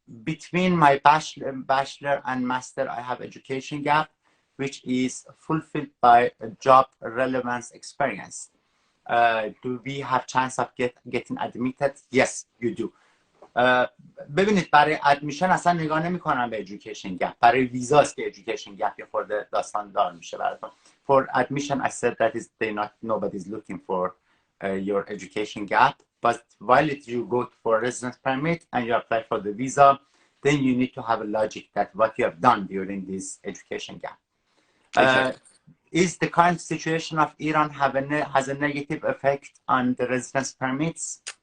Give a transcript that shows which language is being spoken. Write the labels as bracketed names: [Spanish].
[English] Between my bachelor and master, I have education gap, which is fulfilled by a job relevance experience. Do we have chance of getting admitted? Yes, you do. [Persian] ببینید برای ادمیشن اصلا نگاه نمی‌کنم به education gap. برای ویزاست که education gap یه خورده داستان دار میشه براتون. [English] For admission, I said that is nobody's looking for your education gap. But while you go for a residence permit and you apply for the visa, then you need to have a logic that what you have done during this education gap. Exactly. Is the current situation of Iran has a negative effect on the residence permits?